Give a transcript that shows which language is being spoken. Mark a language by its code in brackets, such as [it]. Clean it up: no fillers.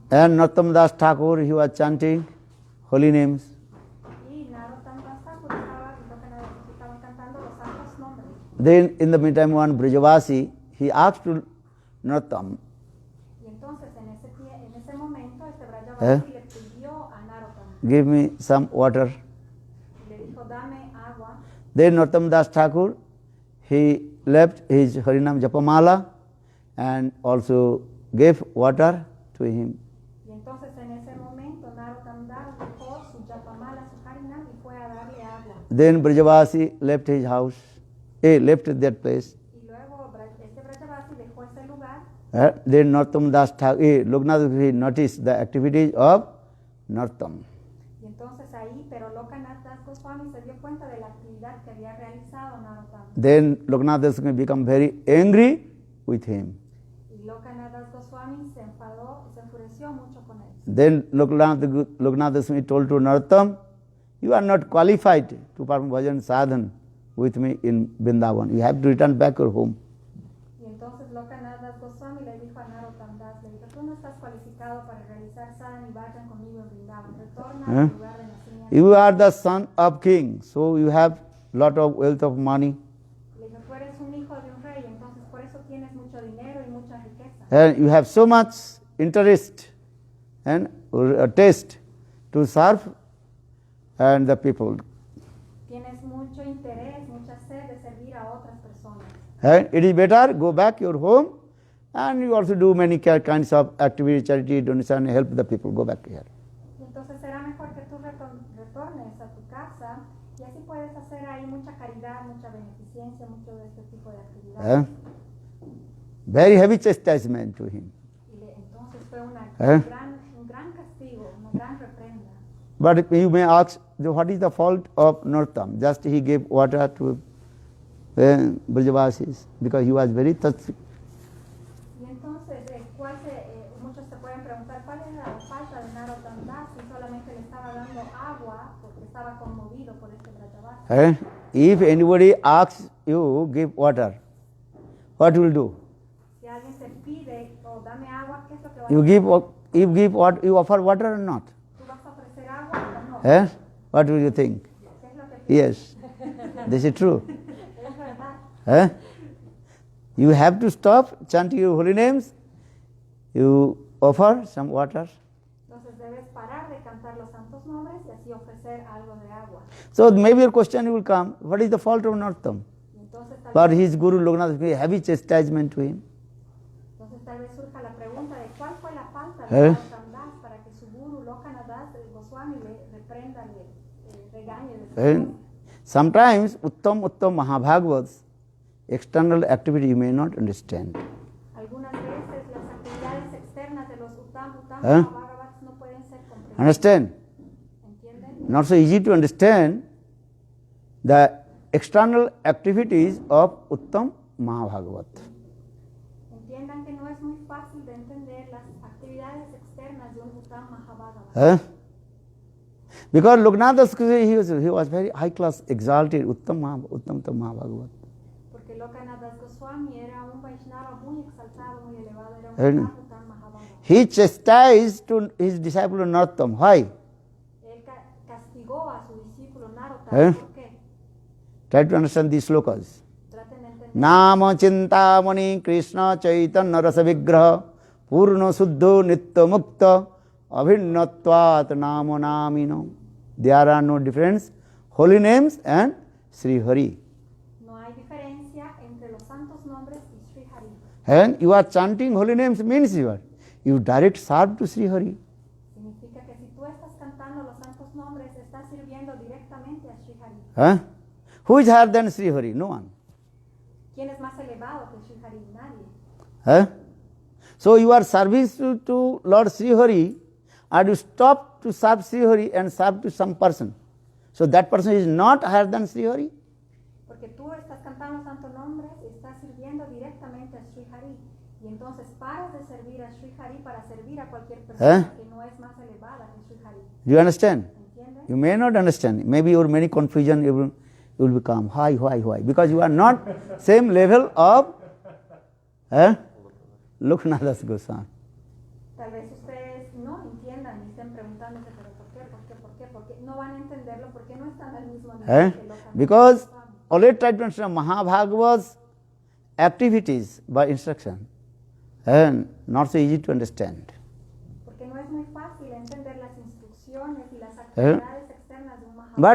[en] And Narottam Das Thakur, he was chanting holy names. [es] Y Narottam Das Thakur estaban cantando los santos nombres. [en] Then in the meantime, one Brajavasi, he asked to Narottam, [es] Y entonces en ese momento este Brajavasi le pidió a Narottam, [en] give me some water. [es] le dijo, dame agua. [en] Then Narottam Das Thakur, he left his Harinam Japamala and also gave water to him. [es] Y entonces en ese momento Narottam Das dejó su Japamala, su Harinam y fue a darle agua. [en] Then Brajavasi left his house, left that place. [es] Y luego este Brajavasi dejó ese lugar. [en] Then Narottam Das Thakur, Loknath he noticed the activities of Narottam. [es] Y entonces ahí, pero Loknath Das Goswami se dio cuenta de la actividad que había realizado Narottam. [en] Then Loknath Das became very angry with him. [es] Y Loknath Das Goswami se enfadó, se enfureció mucho con él. [en] Then Loknath Das told to Narottam, you are not qualified to perform bhajan sadhan with me in Vrindavan. You have to return back your home. [es] Y entonces Loknath Das Goswami le dijo a Narottam Das, le dijo, tú no estás cualificado para realizar sadhana y vayan conmigo en Vrindavan. Retorna al lugar de nacimiento. [en] You are the son of king, so you have lot of wealth of money. [es] Le dijo, tú eres un hijo de un rey, entonces por eso tienes mucho dinero y mucha riqueza. [en] And you have so much interest and taste to serve and the people. [es] Tienes mucho interés, mucha sed de servir a otras personas. [en] And it is better go back your home and you also do many kinds of activity, charity, donation, help the people. Go back here. [es] Y entonces será mejor que tú retornes a tu casa y así puedes hacer ahí mucha caridad, mucha beneficencia, mucho de este tipo de actividades. [en] Very heavy chastisement to him. [es] Y entonces fue un gran castigo, una gran reprenda. [en] But you may ask, what is the fault of Narottam? Just he gave water to Brajavasis, because he was very thirsty. [es] Y entonces, muchos se pueden preguntar cuál es la falta de Narottam Das si solamente le estaba dando agua porque estaba conmovido por este Brajavasi. [en] If anybody asks you, give water, what will do? [es] Si alguien te pide o dame agua, ¿qué es lo que vas a [en] You [es] hacer? [en] give what you offer water or not? [es] ¿Tú vas a ofrecer agua o no? [en] What will you think? [es] ¿Qué es lo que piensas? [en] Yes, this is true. [es] Es verdad. [en] You have to stop chanting your holy names. You offer some water. [es] Entonces debes parar de cantar los santos nombres y así ofrecer algo de agua. [en] So maybe your question will come, what is the fault of Narottam? [es] Y entonces [en] For his Guru Lokanath gave heavy chastisement to him. [es] entonces tal vez surja la pregunta de cuál fue la falta ¿Eh? de Narottam Das para que su guru Lokanath Das Goswami le reprenda, le regañe de su [en] And sometimes Uttam Mahabhagavats, external activity you may not understand. [es] Algunas veces las actividades externas de los Uttam ¿Eh? Mahabhagavats no pueden ser comprendidas. [en] Understand? [es] ¿Entienden? [en] Not so easy to understand the external activities of Uttam Mahabhagavat. [es] Entiendan que no es muy fácil de entender las actividades externas de un Uttam Mahabhagavata. [en] Because Lokanath Das he was very high class, exalted, Uttam Mahabhagavat. [es] Porque Lokanath Das Goswami era un Vaishnava muy exaltado, muy elevado, era ¿Eh? un Uttam Mahabhagavata. [en] He chastised to his disciple Narottam. Why? [es] Él castigó a su discípulo Narottam. ¿Eh? ¿Por qué? [en] Try to understand these slokas. [es] Traten de entender. [sa] Nama Chintamani Krishna Chaitanya Rasa Vigraha Purna Suddho Nitya Mukta Abhinnatvat Nama Namino. [en] There are no difference. Holy names and Sri Hari. [es] No hay diferencia entre los santos nombres y Sri Hari. [en] And you are chanting holy names means you direct serve to Sri Hari. [es] Significa que si tú estás cantando los santos nombres, estás sirviendo directamente a Sri Hari. [en] Who is higher than Sri Hari? No one. [es] ¿Quién es más elevado que Sri Hari? Nadie. [en] So you are service to Lord Sri Hari, and you stop to serve Sri Hari and serve to some person. So that person is not higher than Sri Hari. [es] Porque tú estás cantando santos nombres, estás sirviendo directamente a Sri Hari. Y entonces paras de servir a Sri Hari para servir a cualquier persona que no es más elevada que Sri Hari. [en] Do you understand? [es] ¿Entiendes? [en] You may not understand. Maybe your many confusion you will become. Why? Because you are not same level of Lokanath Das Goswami. [es] Tal vez ustedes no entiendan y estén preguntándose, pero ¿por qué? No van a entenderlo porque no están al mismo nivel que Lokanath [en] Because [es] Goswami. [en] already try to understand Mahabhagavata's activities by instruction. And not so easy to understand. [es] Porque no es muy fácil entender las instrucciones y las actividades externas de un Mahabharata.